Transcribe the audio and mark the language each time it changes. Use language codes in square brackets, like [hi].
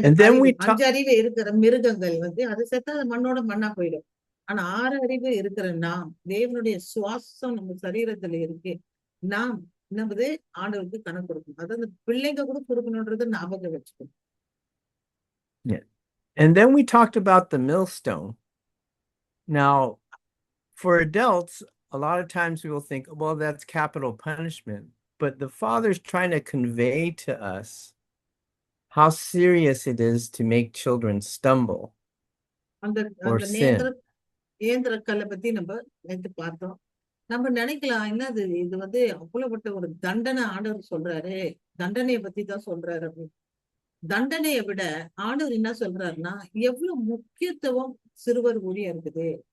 [en] And then we [ta] 5 அறிவு இருக்கிற மிருகங்கள் அது செத்தா அது மண்ணோட மண்ணா போயிடும். ஆனா 6 அறிவு இருக்கிற நாம், தேவனுடைய சுவாசம் நம்ம சரீரத்துல இருக்கு. நாம் என்னது ஆண்டவருக்கு கணக்கு கொடுக்கணும். அதாவது பிள்ளைங்க கூட கொடுக்கணும்ன்றத ஞாபகம் வச்சுக்கணும். [en] Yeah. And then we talked about the millstone. Now, for adults, a lot of times we will think, well, that's capital punishment. But the Father's trying to convey to us how serious it is to make children stumble [ta] அந்த [en] or [ta] அந்த [en] sin. [ta] நேந்திர கல்லை பத்தி நம்ம நேற்று பார்த்தோம். நம்ம நினைக்கலாம், என்னது இது அவ்வளவுப்பட்ட ஒரு தண்டனை ஆண்டவர் சொல்றாரு, தண்டனையை பத்தி தான் சொல்றாரு அப்படின்னு. தண்டனையை விட ஆண்டவர் என்ன சொல்றாருன்னா, எவ்வளவு முக்கியத்துவம் சிறுவர் ஊழியம் இருக்குது.